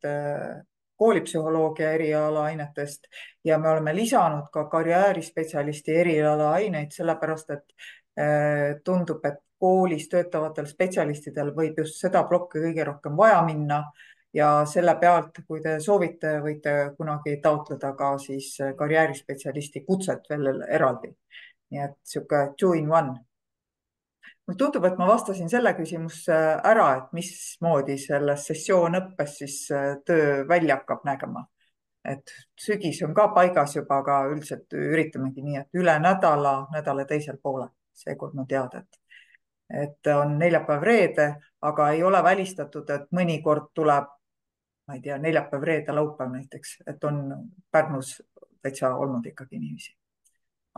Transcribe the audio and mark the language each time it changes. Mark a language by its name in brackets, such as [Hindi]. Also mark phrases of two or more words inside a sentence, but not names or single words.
[Estonian] koolipsühholoogia eriala ainetest ja me oleme lisanud ka karjäärispetsialisti eriala aineid, sellepärast et tundub, et koolis töötavatel spetsialistidel võib just seda plokki kõige rohkem vaja minna ja selle pealt, kui te soovite, võite kunagi taotleda ka siis karjäärispetsialisti kutset veel eraldi. Nii et siuke [English] two in one. [Estonian] Mulle tundub, et ma vastasin selle küsimusse ära, et mismoodi selles sessioonõppes siis töö välja hakkab nägema. Et sügis on ka paigas juba, aga üldiselt üritamegi nii, et üle nädala teisel poole. Seekord ma teada, et on neljapäev reede, aga ei ole välistatud, et mõnikord tuleb, ma ei tea, neljapäev reede laupäev näiteks, et on Pärnus täitsa olnud ikkagi niiviisi.